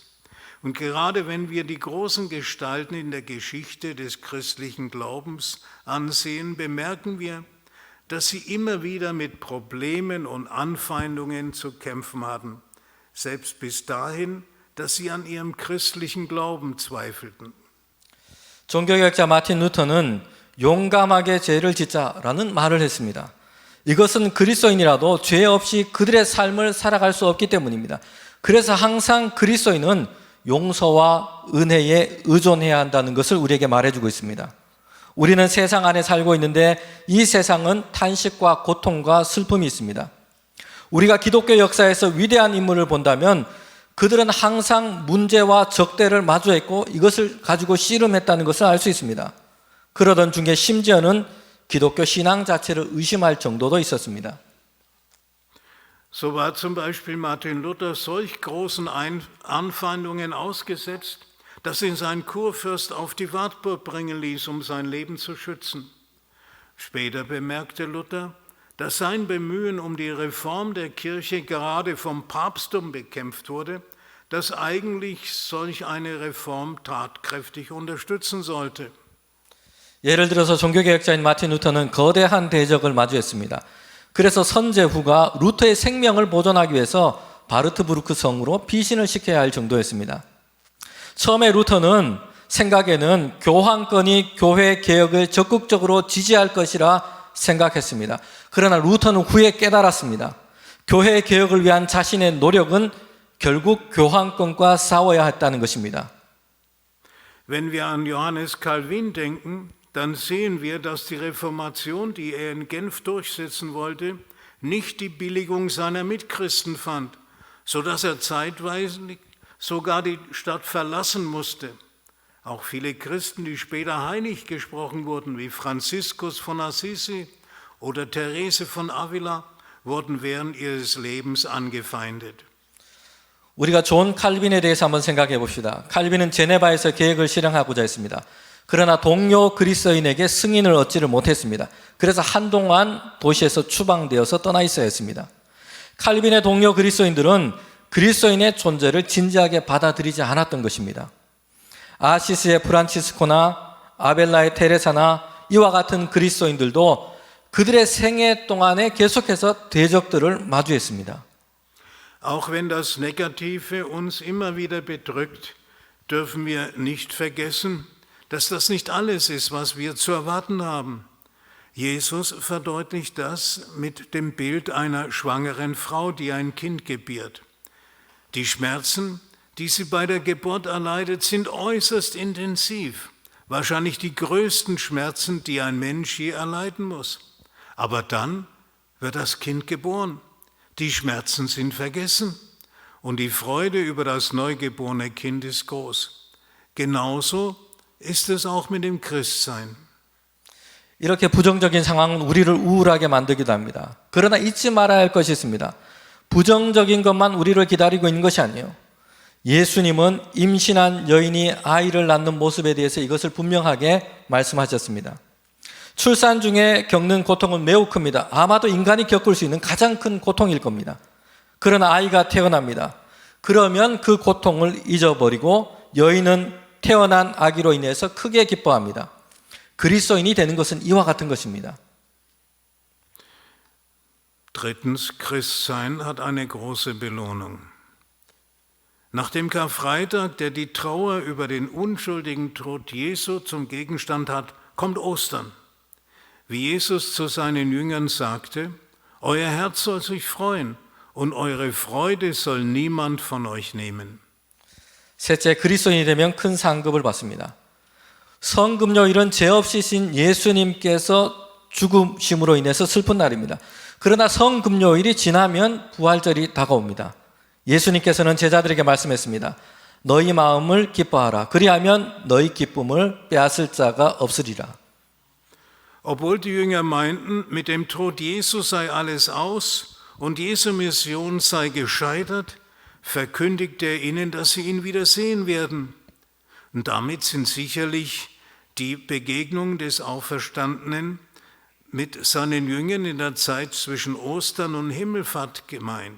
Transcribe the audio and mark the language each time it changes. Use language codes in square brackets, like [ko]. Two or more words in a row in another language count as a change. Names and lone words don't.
[de] Und gerade wenn wir die großen Gestalten in der Geschichte des christlichen Glaubens ansehen, bemerken wir, dass sie immer wieder mit Problemen und Anfeindungen zu kämpfen hatten, selbst bis dahin, dass sie an ihrem christlichen Glauben zweifelten. [ko] 종교개혁자 마틴 루터는 용감하게 죄를 짓자라는 말을 했습니다. 이것은 그리스도인이라도 죄 없이 그들의 삶을 살아갈 수 없기 때문입니다. 그래서 항상 그리스도인은 용서와 은혜에 의존해야 한다는 것을 우리에게 말해주고 있습니다. 우리는 세상 안에 살고 있는데 이 세상은 탄식과 고통과 슬픔이 있습니다. 우리가 기독교 역사에서 위대한 인물을 본다면 그들은 항상 문제와 적대를 마주했고 이것을 가지고 씨름했다는 것을 알 수 있습니다. 그러던 중에 심지어는 기독교 신앙 자체를 의심할 정도도 있었습니다. [de] So war zum Beispiel Martin Luther solch großen Anfeindungen ausgesetzt, dass ihn sein Kurfürst auf die Wartburg bringen ließ, sein Leben zu schützen. Später bemerkte Luther, dass sein Bemühen die Reform der Kirche gerade vom Papsttum bekämpft wurde, das eigentlich solch eine Reform tatkräftig unterstützen sollte. [ko] 예를 들어서 종교개혁자인 마틴 루터는 거대한 대적을 마주했습니다. 그래서 선제후가 루터의 생명을 보존하기 위해서 바르트부르크 성으로 피신을 시켜야 할 정도였습니다. 처음에 루터는 생각에는 교황권이 교회 개혁을 적극적으로 지지할 것이라 생각했습니다. 그러나 루터는 후에 깨달았습니다. 교회 개혁을 위한 자신의 노력은 결국 교황권과 싸워야 했다는 것입니다. [de] Wenn wir an Johannes Calvin denken, dann sehen wir, dass die Reformation, die in Genf durchsetzen wollte, nicht die Billigung seiner Mitchristen fand, sodass zeitweise sogar die Stadt verlassen musste. Auch viele Christen, die später heilig gesprochen wurden, wie Franziskus von Assisi oder Therese von Avila, wurden während ihres Lebens angefeindet. [ko] 우리가 존 칼빈에 대해서 한번 생각해 봅시다. 칼빈은 제네바에서 계획을 실행하고자 했습니다. 그러나 동료 그리스도인에게 승인을 얻지를 못했습니다. 그래서 한동안 도시에서 추방되어서 떠나 있어야 했습니다. 칼빈의 동료 그리스도인들은 그리스도인의 존재를 진지하게 받아들이지 않았던 것입니다. 아시스의 프란치스코나 아벨라의 테레사나 이와 같은 그리스도인들도 그들의 생애 동안에 계속해서 대적들을 마주했습니다. [de] Auch wenn das Negative uns immer wieder bedrückt, dürfen wir nicht vergessen, dass das nicht alles ist, was wir zu erwarten haben. Jesus verdeutlicht das mit dem Bild einer schwangeren Frau, die ein Kind gebiert. Die Schmerzen, die sie bei der Geburt erleidet, sind äußerst intensiv. Wahrscheinlich die größten Schmerzen, die ein Mensch je erleiden muss. Aber dann wird das Kind geboren. Die Schmerzen sind vergessen und die Freude über das neugeborene Kind ist groß. Genauso ist es auch mit dem Christsein. [ko] 이렇게 부정적인 상황은 우리를 우울하게 만들기도 합니다. 그러나 잊지 말아야 할 것이 있습니다. 부정적인 것만 우리를 기다리고 있는 것이 아니에요. 예수님은 임신한 여인이 아이를 낳는 모습에 대해서 이것을 분명하게 말씀하셨습니다. 출산 중에 겪는 고통은 매우 큽니다. 아마도 인간이 겪을 수 있는 가장 큰 고통일 겁니다. 그러나 아이가 태어납니다. 그러면 그 고통을 잊어버리고 여인은 태어난 아기로 인해서 크게 기뻐합니다. 그리스도인이 되는 것은 이와 같은 것입니다. [de] Drittens, Christsein hat eine große Belohnung. Nach dem Karfreitag, der die Trauer über den unschuldigen Tod Jesu zum Gegenstand hat, kommt Ostern. Wie Jesus zu seinen Jüngern sagte, euer Herz soll sich freuen und eure Freude soll niemand von euch nehmen. [ko] 셋째, 그리스도인이 되면 큰 상급을 받습니다. 성금요일은 죄 없이 신 예수님께서 죽으심으로 인해서 슬픈 날입니다. 그러나 성금요일이 지나면 부활절이 다가옵니다. 예수님께서는 제자들에게 말씀했습니다. 너희 마음을 기뻐하라. 그리하면 너희 기쁨을 빼앗을 자가 없으리라. [de] Obwohl die Jünger meinten, mit dem Tod Jesu sei alles aus und Jesu Mission sei gescheitert, verkündigte er ihnen, dass sie ihn wieder sehen werden. Und damit sind sicherlich die Begegnungen des Auferstandenen mit seinen Jüngern in der Zeit zwischen Ostern und Himmelfahrt gemeint.